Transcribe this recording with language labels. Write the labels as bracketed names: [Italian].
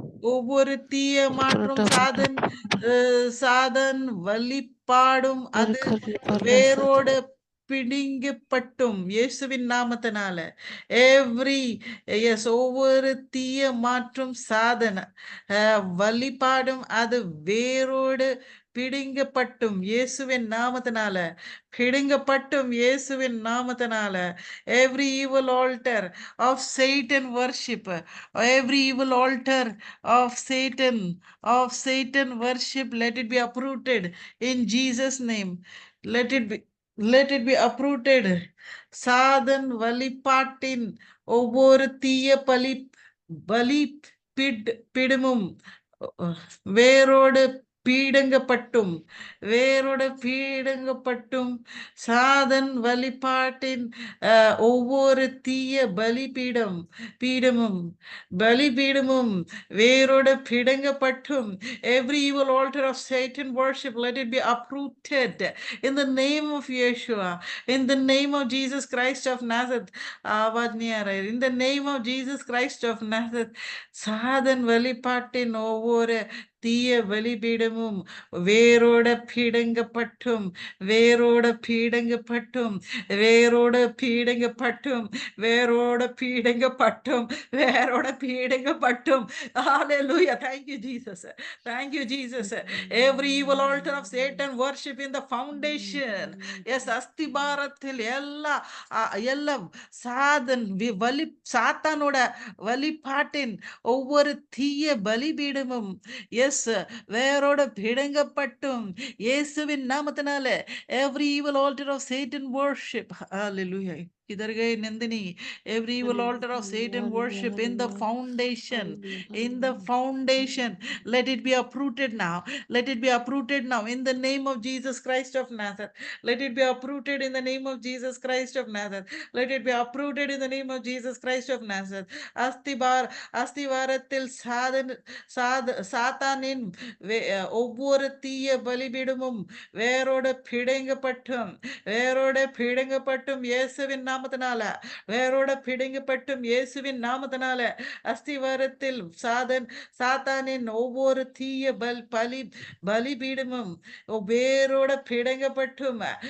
[Tamil] ஒவ்வொரு தீய மாற்றும் சாதன் வழிபாடும் அது வேரோடு பிடுங்கப்பட்டும் இயேசுவின் நாமத்தினால. எவ்ரி எஸ் ஒவ்வொரு தீய மாற்றும் சாதன வழிபாடும் அது வேரோடு பிடுங்கப்பட்டும் இயேசுவின் நாமத்தினால, பிடுங்கப்பட்டும் இயேசுவின் நாமத்தினால. [English] Every evil altar of Satan worship, every evil altar of Satan worship, let it be uprooted in Jesus name. Let it be uprooted. [Tamil] சாதன் வழிபாட்டின் ஒவ்வொரு தீய பலி பிடுமும் வேரோடு பீடங்கப்பட்டும், வேரோடு பீடங்கப்பட்டும் சாதன் வழிபாட்டின் ஒவ்வொரு தீய பீடமும் பலிபீடமும் வேரோடு பிடுங்கப்பட்டும். [English] Every evil altar of Satan worship, let it be uprooted in the name of Yeshua, in the name of Jesus Christ of Nazareth. [Hindi] आवाज नहीं आ रहा है. [English] In the name of Jesus Christ of Nazareth, [Tamil] சாதன் வழிபாட்டின் ஒவ்வொரு தீய பலிபீடமும் வேரோட பீடங்கப்பட்டும், வேரோட பீடங்கப்பட்டும், வேரோட பீடங்கப்பட்டும், வேரோட பீடங்கப்பட்டும், வேரோட பீடங்கப்பட்டும். [English] Hallelujah. Thank you, Jesus. Thank you, Jesus. Every evil altar of Satan worship in the foundation. [Tamil] Yes, அஸ்திபாரத்தில் எல்லாம் சாத்தானோட வழிபாட்டின் ஒவ்வொரு தீய பலிபீடமும் எஸ் வேரோட பிடுங்கப்பட்டும் இயேசுவின் நாமத்தினால. [English] Every evil altar of Satan worship, hallelujah, [Hindi] किधर गए Nandini? [English] Every evil altar of Satan worship in the foundation, let it be uprooted now. Let it be uprooted now in the name of Jesus Christ of Nazareth. Let it be uprooted in the name of Jesus Christ of Nazareth. Let it be uprooted in the name of Jesus Christ of Nazareth. [Tamil] அஸ்திவாரத்தில் சாத்தானின் ஒவ்வொரு தீய பலிபீடமும் வேரோட பிடுங்கப்பட்டும் இயேசுவின் நாமத்தினால, வேரோட பிடுங்கப்பட்டும் இயேசுவின் நாமத்தினால, அஸ்திவாரத்தில் சாத்தானின் ஒவ்வொரு தீய பலிபீடமும் வேரோட பிடுங்கப்பட்டும்